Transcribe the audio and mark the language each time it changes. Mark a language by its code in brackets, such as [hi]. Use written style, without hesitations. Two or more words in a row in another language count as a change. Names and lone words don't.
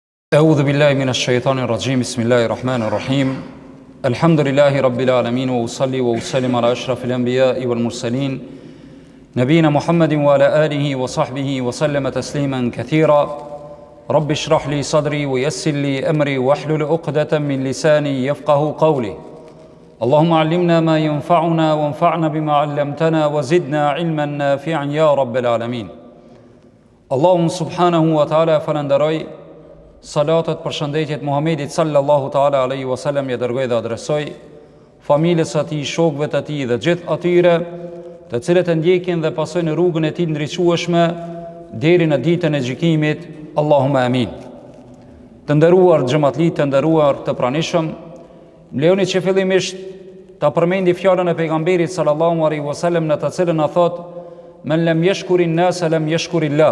[ar] أعوذ بالله من الشيطان الرجيم بسم الله الرحمن الرحيم الحمد لله رب العالمين وأصلي وأسلم على أشرف الأنبياء والمرسلين نبينا محمد وعلى آله وصحبه وسلم تسليما كثيرا رب اشرح لي صدري ويسر لي أمري واحلل عقدة من لساني يفقه قولي اللهم علمنا ما ينفعنا وانفعنا بما علمتنا وزدنا علما نافعا يا رب العالمين اللهم سبحانه وتعالى falenderoj. [sq] Salatat për shëndetjet Muhamedit [ar] صلى الله تعالى عليه وسلم [sq] ja dërgoj dhe adresoj familjes atij, shokëve të tij dhe gjithë atyre të cilët e ndjekin dhe pasojnë rrugën e tij ndriçueshme deri në ditën e gjykimit. [ar] اللهم آمين. [sq] Të nderuar xhamatli, të nderuar të pranishëm, më lejoni që fillimisht ta përmendi fjalën e pejgamberit [ar] صلى الله عليه وسلم [sq] në të cilën na thot: [ar] "من لم يشكر الناس لم يشكر الله."